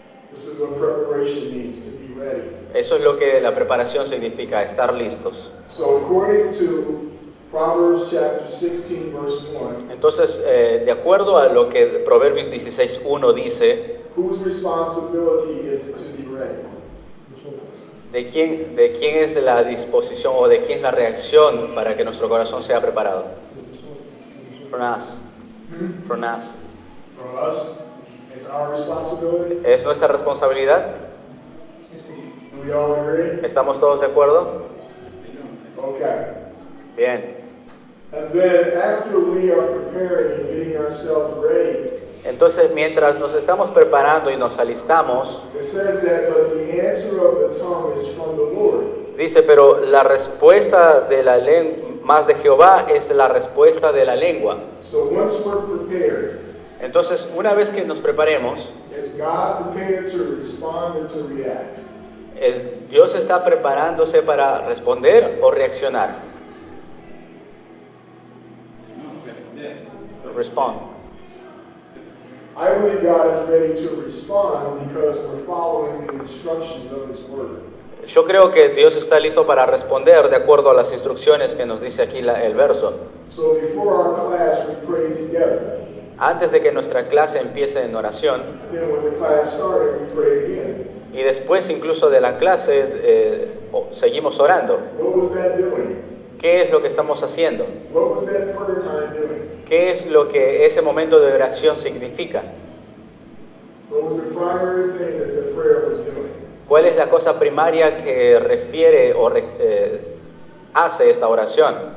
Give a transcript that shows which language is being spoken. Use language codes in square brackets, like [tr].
[en] This is what preparation means, to be ready. [es] Eso es lo que la preparación significa, estar listos. [en] So according to Proverbs chapter 16, verse 1, [es] Entonces, de acuerdo a lo que Proverbios 16:1 dice, [en] whose responsibility is it to be ready? [es] ¿de quién es la disposición o de quién es la reacción para que nuestro corazón sea preparado? [en] From us. From us. For us, it's our responsibility. [es] ¿Es nuestra responsabilidad? [en] Do we all agree? [es] ¿Estamos todos de acuerdo? [en] Okay. [es] Bien. [en] And then after we are preparing and getting ourselves ready, [es] Entonces, mientras nos estamos preparando y nos alistamos, [en] it says that, but the answer of the tongue is from the Lord. [es] dice, pero la respuesta de la más de Jehová es la respuesta de la lengua. [en] So once we're prepared, [es] Entonces, una vez que nos preparemos, [en] is God prepared to respond or to react? [es] Dios está preparándose para responder o reaccionar. [en] Respond. I believe God is ready to respond because we're following the instructions of His Word. [es] Yo creo que Dios está listo para responder de acuerdo a las instrucciones que nos dice aquí el verso. [en] So before our class, we pray together. [es] Antes de que nuestra clase empiece en oración, [en] Then when the class started, we pray again. [es] y después incluso de la clase seguimos orando. [en] What was that doing? [es] ¿Qué es lo que estamos haciendo? [en] What was that prayer time doing? [es] ¿Qué es lo que ese momento de oración significa? [en] What was the primary thing that the prayer was doing? [es] ¿Cuál es la cosa primaria que refiere o hace esta oración?